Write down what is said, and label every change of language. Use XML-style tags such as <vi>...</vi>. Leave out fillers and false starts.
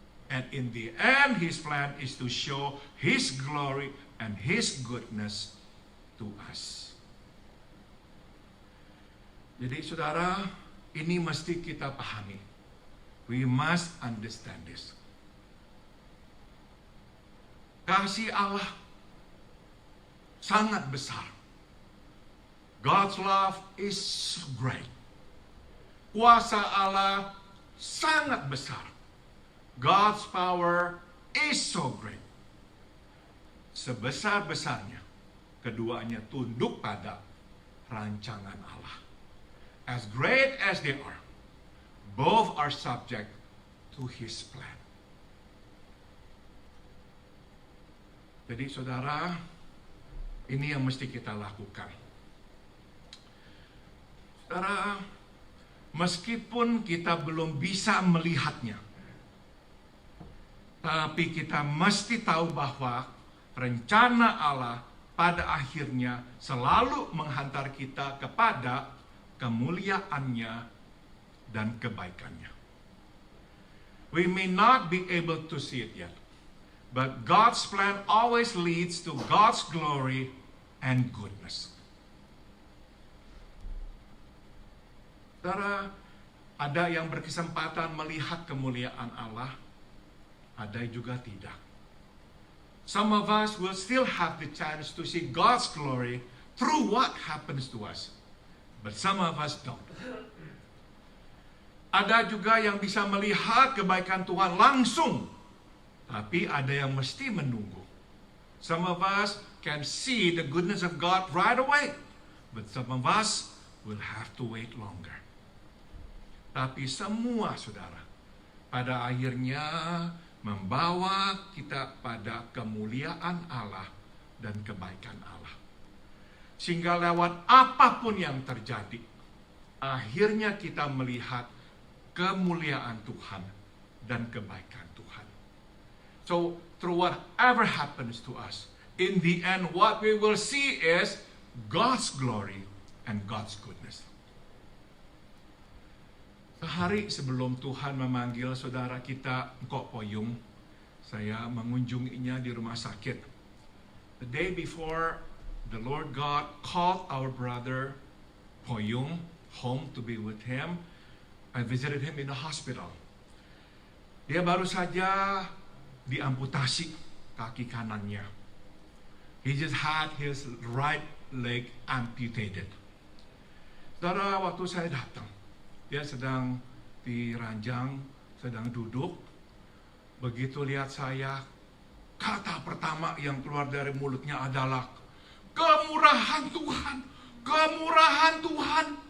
<en>And in the end, His plan is to show His glory and His goodness to us.</en> <id>Jadi saudara, ini mesti kita pahami.</id> <en>We must understand this.</en> <id>Kasih Allah sangat besar.</id> <en>God's love is great.</en> <id>Kuasa Allah sangat besar.</id> <en>God's power is so great.</en> <id>Sebesar-besarnya, keduanya tunduk pada rancangan Allah.</id> <en>As great as they are, both are subject to His plan.</en> <id>Jadi saudara, ini yang mesti kita lakukan. Saudara, meskipun kita belum bisa melihatnya, tapi kita mesti tahu bahwa rencana Allah pada akhirnya selalu menghantar kita kepada kemuliaannya dan kebaikannya.</id> <en>We may not be able to see it yet, but God's plan always leads to God's glory and goodness.</en> <id>Saudara, ada yang berkesempatan melihat kemuliaan Allah, ada juga tidak.</id> <en>Some of us will still have the chance to see God's glory through what happens to us. But some of us don't.</en> <id>Ada juga yang bisa melihat kebaikan Tuhan langsung, tapi ada yang mesti menunggu.</id> <en>Some of us can see the goodness of God right away, but some of us will have to wait longer.</en> <id>Tapi semua saudara, pada akhirnya membawa kita pada kemuliaan Allah dan kebaikan Allah. Sehingga lewat apapun yang terjadi, akhirnya kita melihat kemuliaan Tuhan dan kebaikan Tuhan.</id> <en>So, through whatever happens to us, in the end what we will see is God's glory and God's goodness.</en> <id>Sehari sebelum Tuhan memanggil saudara kita, Kok Poyung, saya mengunjunginya di rumah sakit.</id> <en>The day before, the Lord God called our brother Poyung home to be with him. I visited him in the hospital.</en> <id>Dia baru saja diamputasi kaki kanannya.</id> <en>He just had his right leg amputated.</en> <id>Saudara, waktu saya datang, dia sedang di ranjang, sedang duduk. Begitu lihat saya, kata pertama yang keluar dari mulutnya adalah, "Kemurahan Tuhan, kemurahan Tuhan."</id>